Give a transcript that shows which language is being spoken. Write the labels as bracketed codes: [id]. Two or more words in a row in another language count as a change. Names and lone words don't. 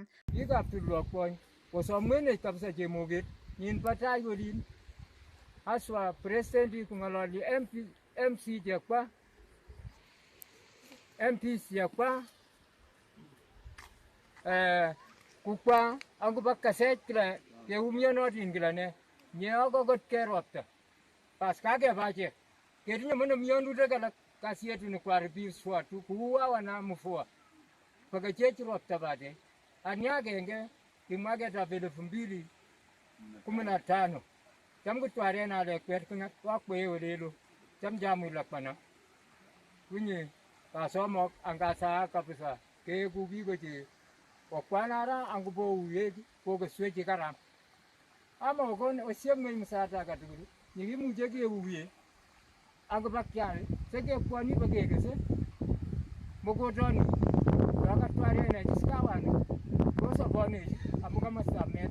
[kln] Biikab tulwokwony kosomwenech kabisa chemoget nyin batai olin haswa president kong'ololi MC chekwa MPs chekwa kukwa angoba kasech kila keumianotin kila ne nyeokokot keropta pas kakebache ketinye mana mionutik alak [sw] kazi yetu ni kuharibishwa tu kuuawa na mvua [kln] pakachech ropta bade ani agenge kimwaketab 2015 cham kutwaren ale kwet wakwe olelo cham jamulakwana kunye kasomok angasa kabisa keeku biko che okwanara angubo uyek kokeswechi karam ama okon osiemwe msata katugul nyikimuche keuye angobakyal sekepwoni bakekese mokotoni wakatwaren chiskawani kosobonech amu komostab met.